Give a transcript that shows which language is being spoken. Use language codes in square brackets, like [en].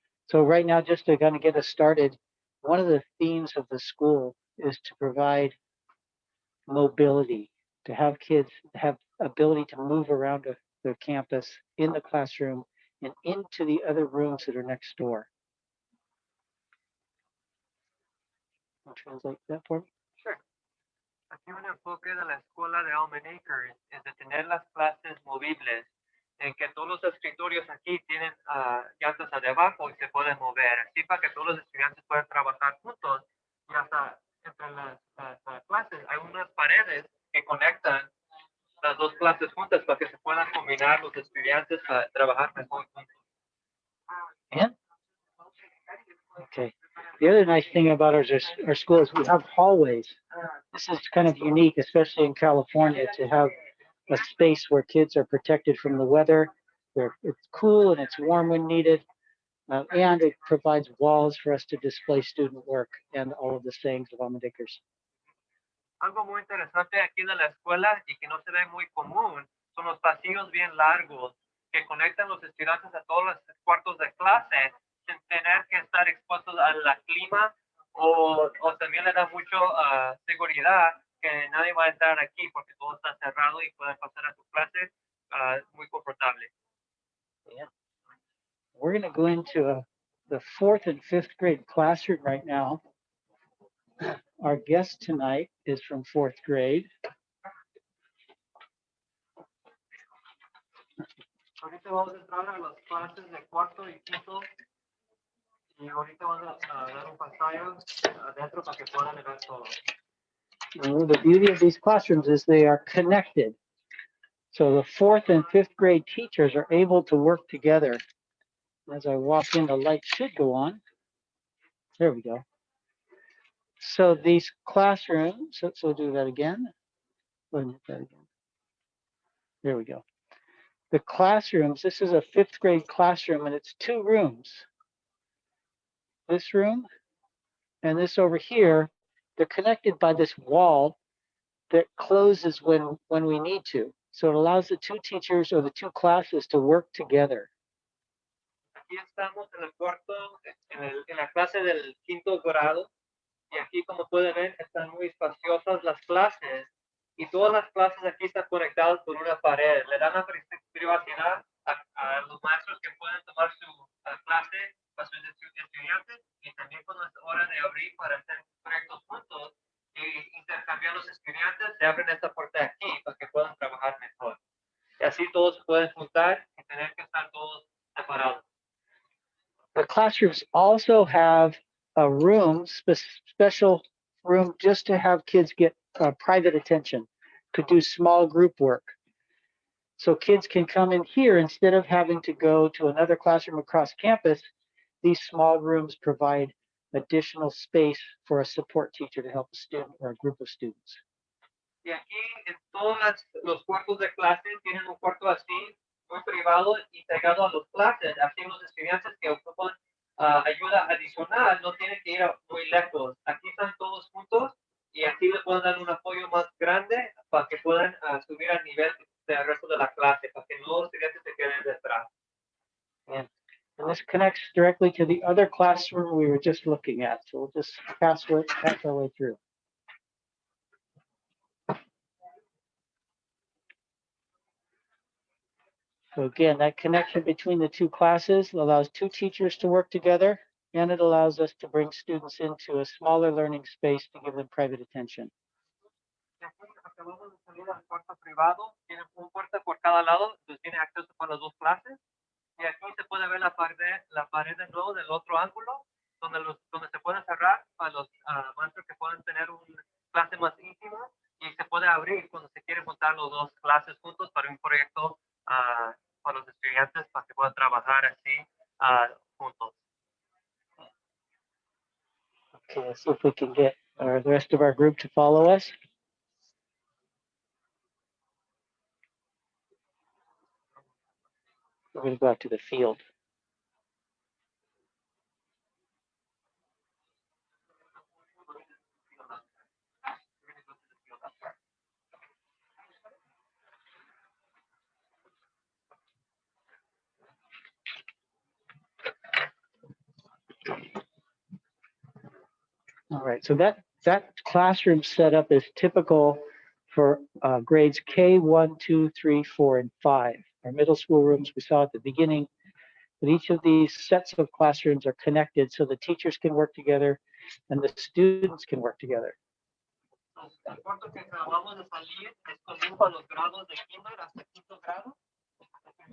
[en] So right now, just to kind of get us started, one of the themes of the school is to provide mobility, to have kids have ability to move around the campus, in the classroom, and into the other rooms that are next door. I'll translate that for me. Sure. [es] Aquí un enfoque de la escuela de Almond Acres es de tener las clases movibles en que todos los escritorios aquí tienen llantas debajo y se pueden mover, así para que todos los estudiantes puedan trabajar juntos. Y hasta entre las clases hay unas paredes que conectan las dos clases juntas para que se puedan combinar los estudiantes para trabajar mejor juntos. [en] And okay. The other nice thing about our school is we have hallways. This is kind of unique, especially in California, to have a space where kids are protected from the weather. It's cool and it's warm when needed. And it provides walls for us to display student work and all of the sayings of Almadikers. [es] Algo muy interesante aquí de la escuela y que no se ve muy común son los pasillos bien largos que conectan los estudiantes a todos los cuartos de clase sin tener que estar expuestos al clima o también le da mucho seguridad que nadie va a entrar aquí porque todo está cerrado y pueden pasar a su clase muy confortable. [en] Yeah. We're going to go into the 4th and 5th grade classroom right now. Our guest tonight is from 4th grade. [es] Ahorita vamos a entrar a las clases de cuarto y quinto y ahorita vamos a dar un pasillo adentro para que puedan ver todo. [en] Well, the beauty of these classrooms is they are connected. So the 4th and 5th grade teachers are able to work together. As I walk in, the light should go on. There we go. So these classrooms, so do that again. Go ahead and hit that again. There we go. The classrooms, this is a 5th grade classroom and it's 2 rooms. This room and this over here, they're connected by this wall that closes when we need to. So it allows the 2 teachers or the 2 classes to work together. [es] Aquí estamos en el cuarto, en la clase del quinto grado y aquí como pueden ver están muy espaciosas las clases y todas las clases aquí están conectadas por una pared. Le dan la privacidad a los maestros que pueden tomar su clase para sus estudiantes y también cuando es hora de abrir para hacer proyectos juntos y intercambiar los estudiantes, se abren esta puerta aquí para que puedan trabajar mejor. Y así todos se pueden juntar y tener que estar todos separados. [en] The classrooms also have a room, special room just to have kids get private attention, to do small group work. So kids can come in here instead of having to go to another classroom across campus. These small rooms provide additional space for a support teacher to help a student or a group of students. [es] Y aquí en todos los cuartos de clase tienen un cuarto así, muy privado y pegado a las clases. Así los estudiantes que ocupan ayuda adicional no tienen que ir muy lejos. Aquí están todos juntos y aquí le pueden dar un apoyo más grande para que puedan subir al nivel del resto de la clase, para que no los estudiantes se queden detrás. [en] And this connects directly to the other classroom we were just looking at. So we'll just pass our way through. So again, that connection between the 2 classes allows 2 teachers to work together, and it allows us to bring students into a smaller learning space to give them private attention. [es] Y aquí acabamos de salir al cuarto privado, tienen un puerta por cada lado, entonces tiene acceso para las 2 clases. Y aquí se puede ver la pared de nuevo del otro ángulo, donde se puede cerrar para los maestros que puedan tener una clase más íntima y se puede abrir cuando se quieren juntar las 2 clases juntos para un proyecto para los estudiantes para que puedan trabajar así juntos. [en] Okay, let's see if we can get the rest of our group to follow us. We're going to go out to the field. All right, so that classroom setup is typical for grades K1, 2, 3, 4, and 5. Our middle school rooms we saw at the beginning, but each of these sets of classrooms are connected so the teachers can work together and the students can work together. [es] El cuarto que acabamos de salir es común para los grados de kinder hasta quinto grado. El